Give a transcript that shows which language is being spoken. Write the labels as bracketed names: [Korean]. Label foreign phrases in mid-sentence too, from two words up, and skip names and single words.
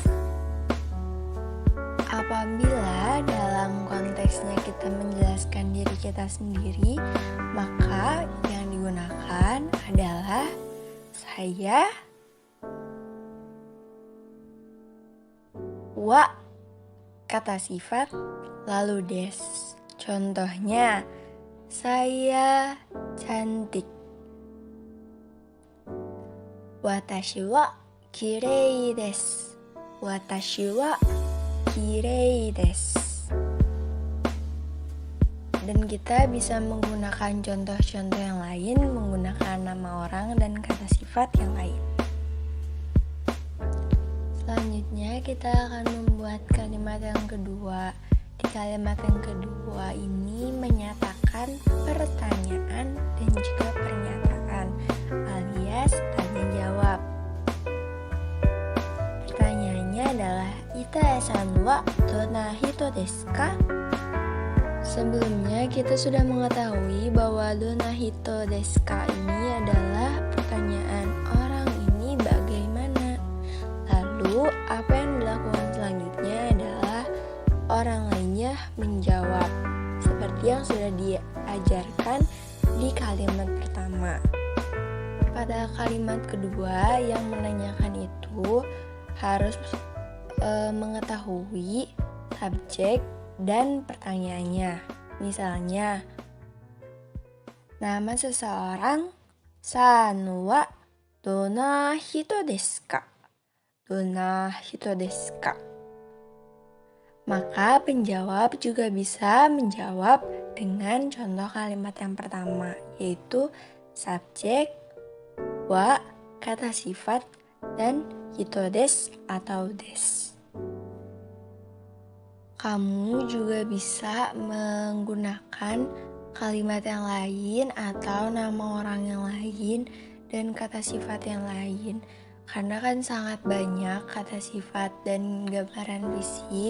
[Indonesian] Apabila dalam konteksnya kita menjelaskan diri kita sendiri, maka yang digunakan adalah saya, wa kata sifat, lalu des. Contohnya, saya cantik. [Japanese] 私は きれい です. 私は きれい です. [Indonesian] Dan kita bisa menggunakan contoh-contoh yang lain menggunakan nama orang dan kata sifat yang lain. Selanjutnya kita akan membuat kalimat yang kedua. Di kalimat yang kedua ini menyatakan pertanyaan dan juga pernyataan alias tanya jawab. Pertanyaannya adalah Itae-san [Japanese] は どんな 人 ですか? [Indonesian] Sebelumnya kita sudah mengetahui bahwa [Japanese] どんな人 ですか [Indonesian] ini adalah pertanyaan orang ini bagaimana. Lalu apa yang dilakukan selanjutnya adalah orang lainnya menjawab seperti yang sudah diajarkan di kalimat pertama. Pada kalimat kedua yang menanyakan itu harus mengetahui subjek dan pertanyaannya. Misalnya, nama seseorang [Japanese] さん は どんな 人 ですか? どんな 人 ですか? [Indonesian] Maka penjawab juga bisa menjawab dengan contoh kalimat yang pertama, yaitu subjek, wa, kata sifat, dan [Japanese] 人 です [Indonesian] atau des. Kamu juga bisa menggunakan kalimat yang lain atau nama orang yang lain dan kata sifat yang lain. Karena kan sangat banyak kata sifat dan gambaran fisik.